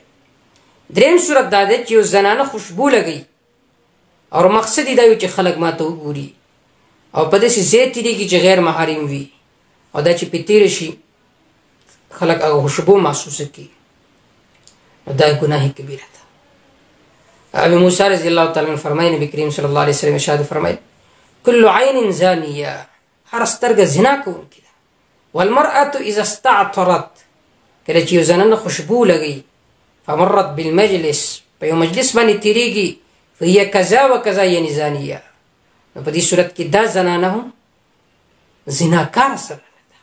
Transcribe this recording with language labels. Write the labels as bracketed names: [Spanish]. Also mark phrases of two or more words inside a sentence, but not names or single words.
[Pashto] دریم صورت دا دی چې یو زنانه خوشبو لګي اور مقصد یې دا وي چې خلک ما ته وګوري او په داسې ځای تیریږي چې غیر محرم وي، او دا چې پې تیره شي خلک هغه خوشبو محسوسه کړي، نو دا ګناه کبیره ده. ابی موسیٰ [Arabic] رضی اللہ تعالیٰ عنہ [Pashto] فرمائی، نبی کریم [Arabic] صلی اللہ علیہ وسلم [Pashto] ارشاد فرمائی [Arabic] کل عین زانیہ، [Pashto] ہر سترګه زنا کوونکې ده. [Arabic] والمرأة اذا استعطرت، [Pashto] کله چې یو زنانه خوشبو لګي [Arabic] فمرت بالمجلس [Pashto] په یو مجلس باندې تیریږي [Arabic] فهي کذا و کذا [Pashto] یعنی زانیہ، نو په دې صورت کې دا زنانه هم زناکار سره ده.